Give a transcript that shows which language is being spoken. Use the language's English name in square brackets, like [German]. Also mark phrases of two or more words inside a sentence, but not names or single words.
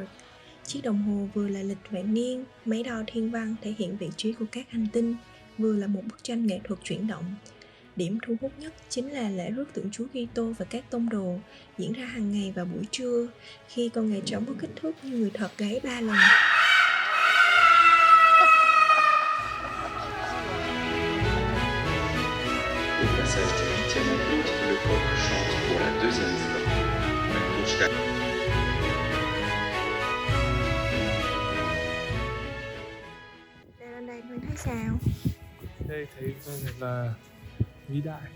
[Vietnamese] Chiếc đồng hồ vừa là lịch vạn niên, máy đo thiên văn thể hiện vị trí của các hành tinh, vừa là một bức tranh nghệ thuật chuyển động. Điểm thu hút nhất chính là lễ rước tượng Chúa Kitô và các tông đồ diễn ra hàng ngày vào buổi trưa, khi con gà trống có kích thước như người thật gáy 3 lần. [French] Au passage du 8e apôtre, le coq chante pour la 2e fois. La cloche d'A- [Vietnamese] Lên đây mình thấy sao? Đây thấy có vẻ là vĩ đại.